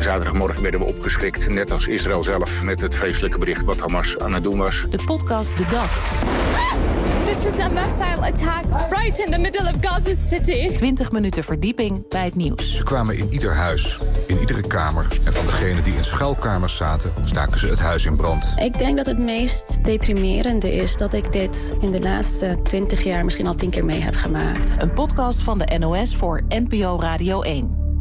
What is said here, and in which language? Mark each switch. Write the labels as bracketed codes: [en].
[nl] Zaterdagmorgen werden we opgeschrikt, net als Israël zelf, met het vreselijke bericht wat Hamas aan het doen was. De podcast De Dag. [en] This is a missile attack right in the middle of Gaza City. [nl] 20 minuten verdieping bij het nieuws. Ze kwamen in ieder huis, in iedere kamer. En van degene die in schuilkamers zaten, staken ze het huis in brand. Ik denk dat het meest deprimerende is dat ik dit in de laatste 20 jaar misschien al 10 keer mee heb gemaakt. Een podcast van de NOS voor NPO Radio 1.